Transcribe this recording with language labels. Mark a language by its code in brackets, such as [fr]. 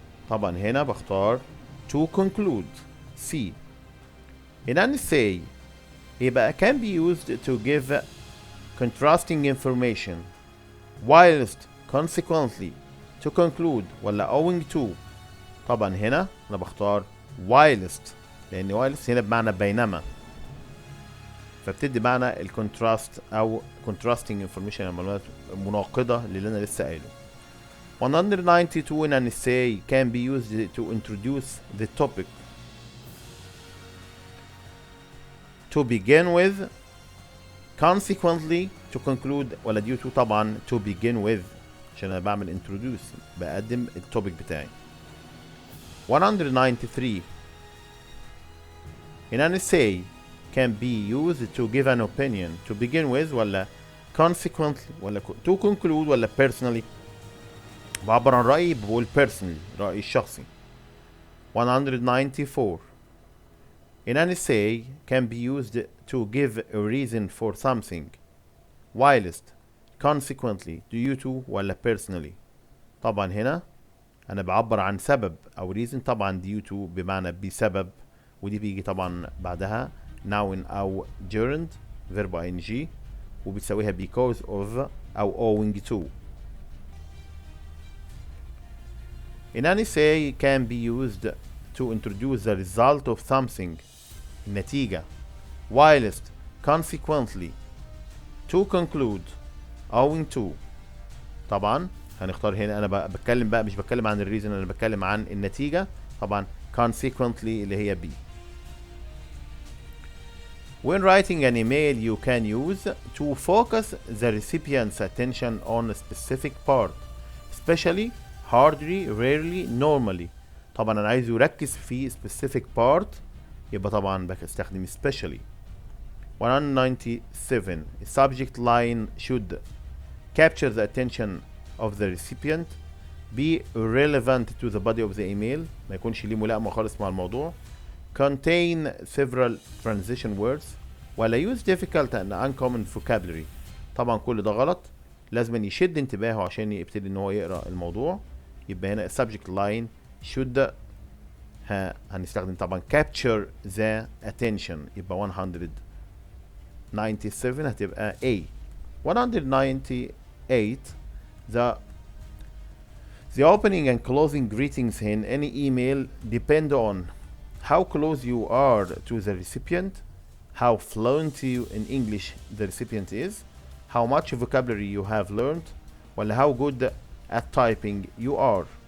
[ar] طبعا هنا بختار [en] to conclude C. in an essay يبقى can be used to give contrasting information whilst consequently to conclude ولا owing to. [ar] طبعا هنا انا بختار whilst لان whilst هنا بمعنى بينما، فبتدي معنى الكونتراست او [en] contrasting information، [ar] المعلومات مناقضة للي انا لسه قايله. [en] 192 in an essay can be used to introduce the topic to begin with consequently to conclude ولا due to. [ar] طبعا [en] to begin with [ar] عشان انا بعمل introduce بقدم التوبيك بتاعي. [en] 193 in an essay can be used to give an opinion to begin with ولا consequently ولا to conclude ولا personally. [ar] بعبر عن رأيي بقول personally، رأيي الشخصي. [en] 194 in an essay can be used to give a reason for something whilst consequently due to ولا personally. [ar] طبعا هنا انا بعبر عن سبب او reason، طبعا due to بمعنى بسبب، ودي بيجي طبعا بعدها noun او [en] gerund verb ing [ar] وبتساويها [en] because of [ar] او [en] owing to. in an essay can be used to introduce the result of something النتيجة whilst consequently to conclude owing to. [ar] طبعا هنختار هنا انا بتكلم بقى مش بتكلم عن الريزن، انا بتكلم عن النتيجة. طبعا consequently اللي هي B. [en] when writing an email you can use to focus the recipient's attention on a specific part especially hardly rarely normally. [ar] طبعا انا عايز يركز في [en] specific part [ar] يبقى طبعا بستخدم especially. [en] 197 a subject line should capture the attention of the recipient be relevant to the body of the email، [ar] ما يكونش ليه ملائمة خالص مع الموضوع. [en] contain several transition words ولا use difficult and uncommon vocabulary. [ar] طبعا كل ده غلط، لازم يشد انتباهه عشان يبتدي ان هو يقرأ الموضوع. يبقى هنا [en] subject line should [ar] هنستخدم طبعا [en] capture the attention، [ar] يبقى 197 هتبقى [en] A. 198 the opening and closing greetings in any email depend on how close you are to the recipient, how fluent in English the recipient is, how much vocabulary you have learned, ولا how good at typing you are.